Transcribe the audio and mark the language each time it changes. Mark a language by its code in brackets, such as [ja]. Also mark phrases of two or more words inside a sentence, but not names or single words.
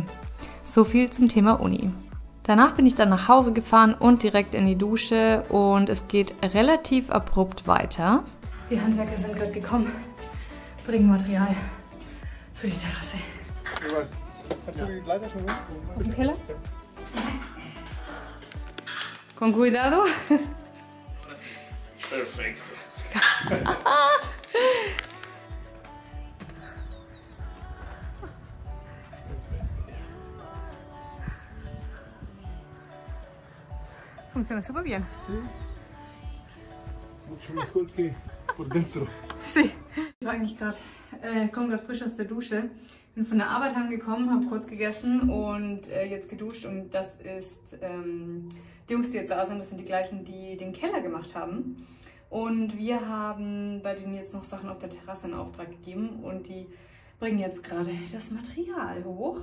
[de] So viel zum Thema Uni. Danach bin ich dann nach Hause gefahren und direkt in die Dusche und es geht relativ abrupt weiter. Die Handwerker sind gerade gekommen, bringen Material. für die Terrasse. Hast du die Leiter schon gemacht? Aus dem Keller? [es] Con cuidado. [de] Perfekt. [es] Funciona súper bien. Mucho mejor que por dentro. Sí. [de] Ich war eigentlich komme gerade frisch aus der Dusche. Bin von der Arbeit heimgekommen, habe kurz gegessen und jetzt geduscht. Und das ist die Jungs, die jetzt da sind, das sind die gleichen, die den Keller gemacht haben. Und wir haben bei denen jetzt noch Sachen auf der Terrasse in Auftrag gegeben und die bringen jetzt gerade das Material hoch.